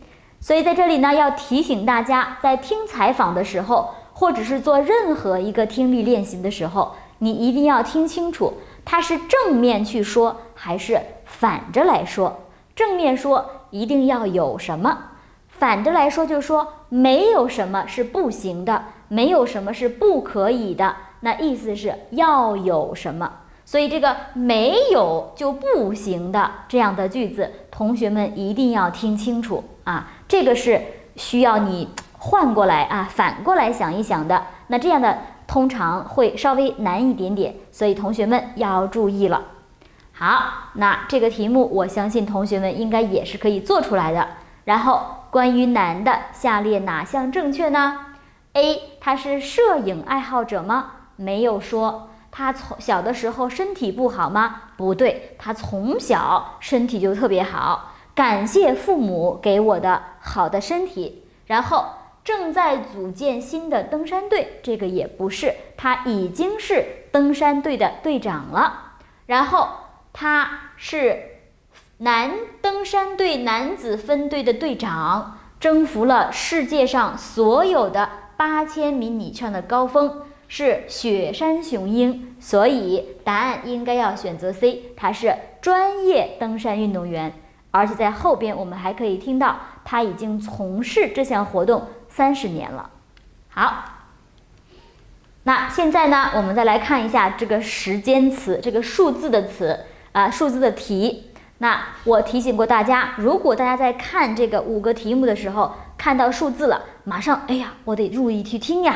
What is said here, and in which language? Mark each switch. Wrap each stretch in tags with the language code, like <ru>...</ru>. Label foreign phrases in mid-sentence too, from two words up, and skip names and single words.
<zh>所以在這裡呢，要提醒大家，在聽採訪的時候，或者是做任何一個聽力練習的時候，你一定要聽清楚，它是正面去說還是反着來說。正面說一定要有什麼，反着來說就是說沒有什麼是不行的，沒有什麼是不可以的，那意思是要有什麼。所以這個沒有就不行的這樣的句子，同學們一定要聽清楚啊，這個是需要你換過來啊，反過來想一想的。那這樣的通常會稍微難一點點，所以同學們要注意了。好，那這個題目我相信同學們應該也是可以做出來的。然後關於男的，下列哪項正確呢？ A， 他是攝影愛好者嗎？沒有說。他從小的時候身體不好嗎？不對，他從小身體就特別好，感謝父母給我的好的身體。然後正在組建新的登山隊，這個也不是，他已經是登山隊的隊長了。然後他是男登山队男子分队的队长，征服了世界上所有的8000米以上的高峰，是雪山雄鹰，所以答案应该要选择 C， 他是专业登山运动员，而且在后边我們還可以聽到他已經從事這項活動30年了。好，那現在呢，我們再來看一下這個時間詞，這個數字的詞數字的題。那我提醒過大家，如果大家在看這個5個題目的時候看到數字了，馬上哎呀，我得注意去聽呀。</zh>